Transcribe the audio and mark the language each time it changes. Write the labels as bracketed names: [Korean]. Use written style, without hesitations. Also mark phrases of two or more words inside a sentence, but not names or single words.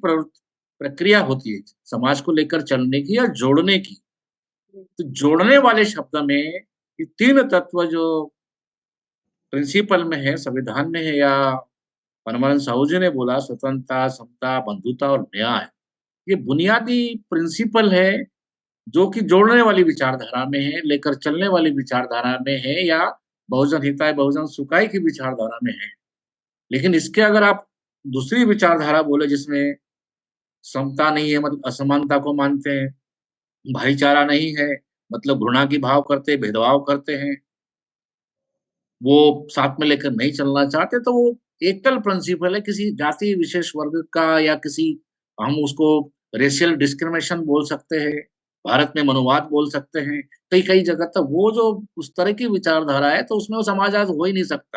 [Hindi] प्रक्रिया होती है, समाज को लेकर चलने की या जोड़ने की, तो जोड़ने वाले शब्द में ये 3 तत्व जो प्रिंसिपल में है, संविधान में है, या परमानंद साहू जी ने बोला स्वतंत्रता, समता, बंधुता और न्याय, ये बुनियादी प्रिंसिपल है जो कि जोड़ने वाली विचारधारा में है, लेकर चलने वाली विचारधारा में है, या [Sanskrit] बहुजन हिताय बहुजन सुखाय [Hindi] की विचारधारा में है। लेकिन इसके अगर आप दूसरी विचारधारा बोले जिसमें समता नहीं है, मतलब असमानता को मानते हैं, भाईचारा नहीं है, मतलब घृणा की भाव करते हैं, भेदभाव करते हैं, वो साथ में लेकर नहीं चलना चाहते, तो वो एकल प्रिंसिपल है किसी जाति विशेष वर्ग का, या किसी, हम उसको [English] racial discrimination [Hindi] बोल सकते हैं, भारत में मनुवाद बोल सकते हैं, कई-कई जगह तक वो जो उस तरह की विचारधारा है, तो उसमें वो समाजवाद हो ही नहीं सकता।